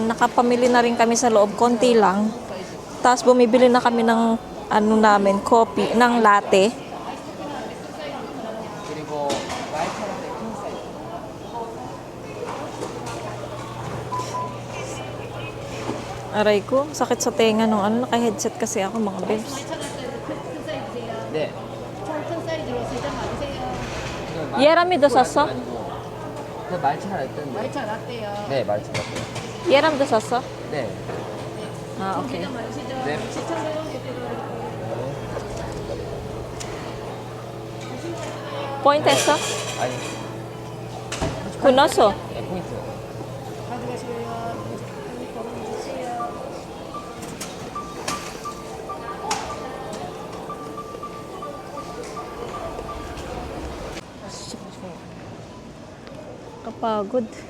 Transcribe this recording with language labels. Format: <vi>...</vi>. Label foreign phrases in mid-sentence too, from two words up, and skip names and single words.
<tl>Nakapamili na rin kami sa loob, konti lang. Tapos bumibili na kami ng ano namin, coffee, ng latte.</tl> <ko>그리고</ko> <tl>Aray ko, sakit sa tenga nung ano, naka-headset kasi ako mga bebs.</tl> <ko>네. 예람이도 샀어? 그 말차가 있던데. 말차 라떼요. 네, 말차 같아요. 예람도 샀어? 네. 아, 오케이. 네. 포인트 했어? 아니, 끊었어? 네, 포인트. 가져가시고요. 걸어주세요.</ko> <tl>Kapagod.</tl>